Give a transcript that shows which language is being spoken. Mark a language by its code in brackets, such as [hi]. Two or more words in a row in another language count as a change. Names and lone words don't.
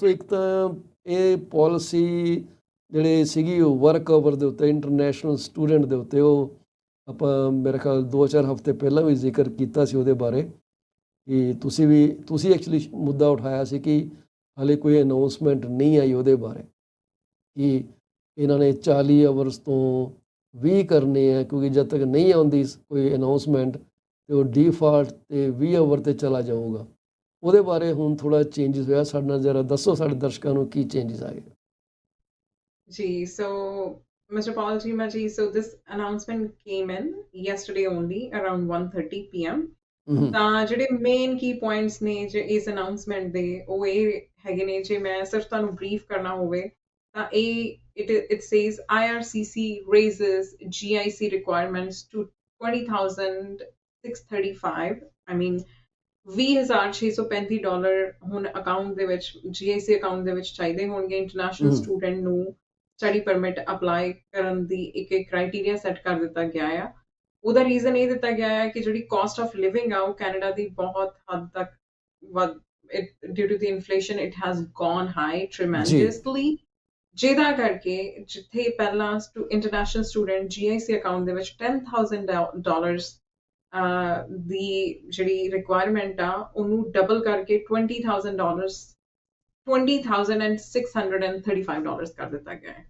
[pa] ਇੱਕ ਤਾਂ ਇਹ ਪਾਲਿਸੀ ਜਿਹੜੇ ਸੀਗੀ ਉਹ [en] work hour [pa] ਦੇ ਉੱਤੇ, [en] international student [pa] ਦੇ ਉੱਤੇ, ਉਹ ਆਪਾਂ ਮੇਰੇ ਖਿਆਲ 2-4 ਹਫ਼ਤੇ ਪਹਿਲਾਂ ਵੀ ਜ਼ਿਕਰ ਕੀਤਾ ਸੀ ਉਹਦੇ ਬਾਰੇ ਕਿ ਤੁਸੀਂ ਐਕਚੁਅਲੀ ਮੁੱਦਾ ਉਠਾਇਆ ਸੀ ਕਿ ਹਾਲੇ ਕੋਈ ਅਨਾਊਂਸਮੈਂਟ ਨਹੀਂ ਆਈ ਉਹਦੇ ਬਾਰੇ ਕਿ ਇਹਨਾਂ ਨੇ 40 ਆਵਰਸ ਤੋਂ 20 ਕਰਨੇ ਆ, ਕਿਉਂਕਿ ਜਦ ਤੱਕ ਨਹੀਂ ਆਉਂਦੀ ਕੋਈ ਅਨਾਊਂਸਮੈਂਟ ਅਤੇ ਉਹ ਡੀਫਾਲਟ 'ਤੇ 20 ਆਵਰ 'ਤੇ ਚਲਾ ਜਾਊਗਾ। ਉਹਦੇ ਬਾਰੇ ਹੁਣ ਥੋੜ੍ਹਾ ਚੇਂਜਿਸ ਹੋਇਆ, ਸਾਡੇ ਨਾਲ ਜ਼ਰਾ ਦੱਸੋ ਸਾਡੇ ਦਰਸ਼ਕਾਂ ਨੂੰ ਕੀ ਚੇਂਜਿਸ ਆਏ। ਜੀ, [en] so Mr. Paul Shima ji, so this announcement came in yesterday only around 1:30 p.m. [pa] ਤਾਂ ਜਿਹੜੇ ਮੇਨ ਕੀ ਪੁਆਇੰਟਸ ਨੇ ਜੇ ਇਸ ਅਨਾਊਂਸਮੈਂਟ ਦੇ, ਉਹ ਇਹ ਹੈਗੇ ਨੇ। ਜੇ ਮੈਂ ਸਿਰਫ ਤੁਹਾਨੂੰ ਬਰੀਫ ਕਰਨਾ ਹੋਵੇ ਤਾਂ [en] it says IRCC raises GIC requirements to 20,635, I mean $20,635 [pa] ਹੁਣ ਅਕਾਊਂਟ ਦੇ ਵਿੱਚ, GIC ਅਕਾਊਂਟ ਦੇ ਵਿੱਚ ਚਾਹੀਦੇ ਹੋਣਗੇ। [en] international student [pa] ਨੂੰ [en] study permit apply [pa] ਕਰਨ ਦੀ ਇੱਕ [en] criteria set [pa] ਕਰ ਦਿੱਤਾ ਗਿਆ ਆ। ਉਹਦਾ ਰੀਜ਼ਨ ਇਹ ਦਿੱਤਾ ਗਿਆ ਹੈ ਕਿ ਜਿਹੜੀ [en] cost of living [pa] ਆ ਉਹ ਕੈਨੇਡਾ ਦੀ ਬਹੁਤ ਹੱਦ ਤੱਕ [en] due to the inflation it has gone high tremendously, [pa] ਜਿਹਦਾ ਕਰਕੇ ਜਿੱਥੇ ਪਹਿਲਾਂ [en] international student [pa] GIC ਅਕਾਊਂਟ ਦੇ ਵਿੱਚ $10,000 ਦੀ ਜਿਹੜੀ ਰਿਕੁਆਇਰਮੈਂਟ ਆ ਉਹਨੂੰ ਡਬਲ ਕਰਕੇ $20,635 ਕਰ ਦਿੱਤਾ ਗਿਆ ਹੈ।